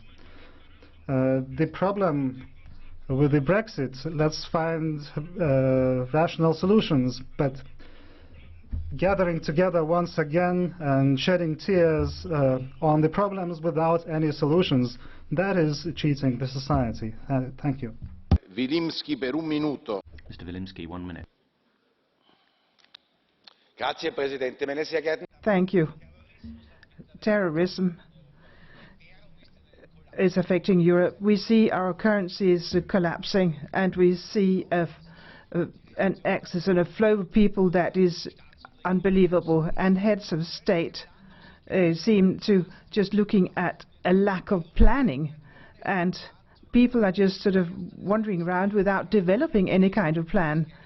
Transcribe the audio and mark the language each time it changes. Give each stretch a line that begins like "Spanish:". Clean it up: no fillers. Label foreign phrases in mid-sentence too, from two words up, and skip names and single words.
English: The problem with the Brexit, let's find rational solutions. But gathering together once again and shedding tears on the problems without any solutions, that is cheating the society. Thank you.
Italian: Vilimsky per un minuto.
English: Mr. Vilimsky, 1 minute.
Italian: Grazie, Presidente.
German: Meine sehr geehrten
English: Thank you. Terrorism is affecting Europe. We see our currencies collapsing, and we see an access and a flow of people that is unbelievable, and heads of state seem to just looking at a lack of planning, and people are just sort of wandering around without developing any kind of plan.